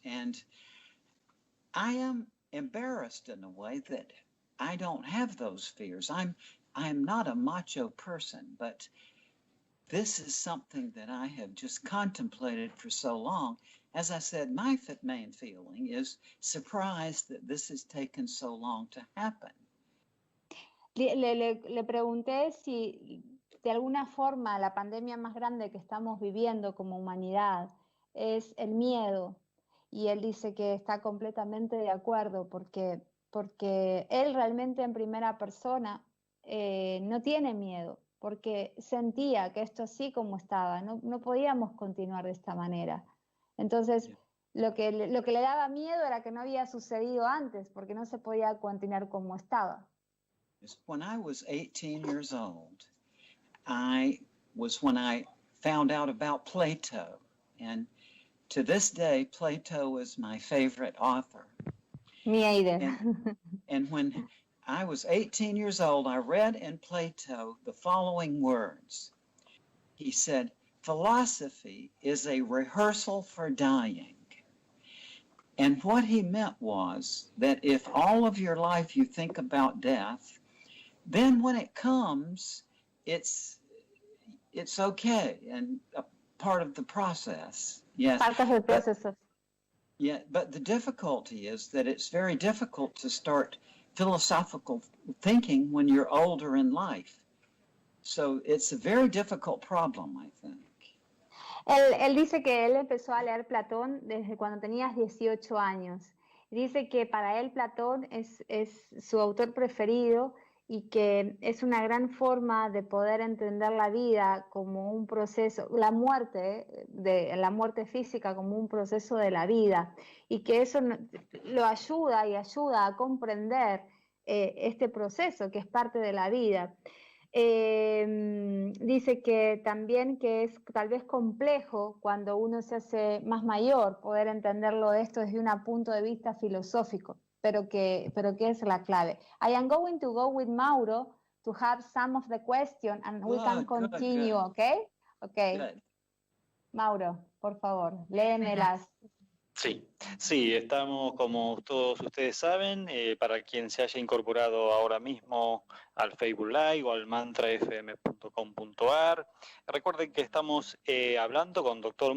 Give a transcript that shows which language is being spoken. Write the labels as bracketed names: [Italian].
[English] And I am embarrassed in a way that I don't have those fears. I'm not a macho person, but this is something that I have just contemplated for so long. As I said, my main feeling is surprised that this has taken so long to happen. [Spanish] Le pregunté si de alguna forma la pandemia más grande que estamos viviendo como humanidad es el miedo. Y él dice que está completamente de acuerdo porque él realmente en primera persona no tiene miedo, porque sentía que esto así como estaba, no podíamos continuar de esta manera. Entonces, lo que le daba miedo era que no había sucedido antes, porque no se podía continuar como estaba. [English] When I was 18 years old, when I found out about Plato, and to this day, Plato is my favorite author. Me either. And when I was 18 years old, I read in Plato the following words. He said, "Philosophy is a rehearsal for dying." And what he meant was that if all of your life you think about death, then when it comes, it's okay and a part of the process. Yes. [Spanish] Parte del proceso. [English] Yeah, but the difficulty is that it's very difficult to start philosophical thinking when you're older in life. So it's a very difficult problem, I think. [Spanish] Él dice que él empezó a leer Platón desde cuando tenía 18 años. Dice que para él Platón es su autor preferido y que es una gran forma de poder entender la vida como un proceso, la muerte física como un proceso de la vida, y que eso lo ayuda y ayuda a comprender este proceso que es parte de la vida. Dice que también que es tal vez complejo cuando uno se hace más mayor poder entenderlo esto desde un punto de vista filosófico, pero que es la clave. [English] I am going to go with Mauro to have some of the question and we can continue, good. okay? Okay. Good. [Spanish] Mauro, por favor, léemelas. Sí, estamos, como todos ustedes saben, para quien se haya incorporado ahora mismo al Facebook Live o al mantrafm.com.ar, recuerden que estamos hablando con Dr.